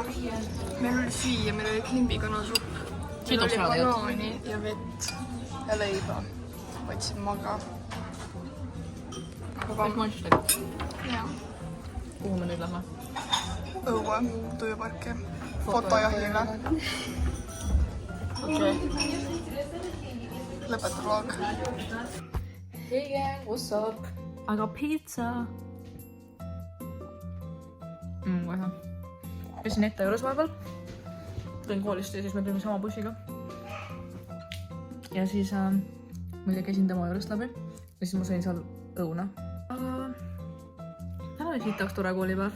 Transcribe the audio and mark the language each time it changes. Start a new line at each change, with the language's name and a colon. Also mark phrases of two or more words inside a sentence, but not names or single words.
Estonian: Meil oli süüa, meil oli klimbikanasupp. Meil oli banaani ja vett ja leiba. Võtsin maga. Kõik maitstega. Jaa. Kuhu me nüüd lähme? Õue, tujuparki. Fotojahile. Okei. Lõpeta vlog.
English: Hey gang, what's up? I got pizza.
Estonian: Kohe. Käisin ette juures vahepeal. Tulin koolist ja siis me tulime sama bussiga. Ja siis muide käisin tema juurest läbi. Ja siis ma sõin seal õuna. Aga täna oli sitaks tore koolipäev.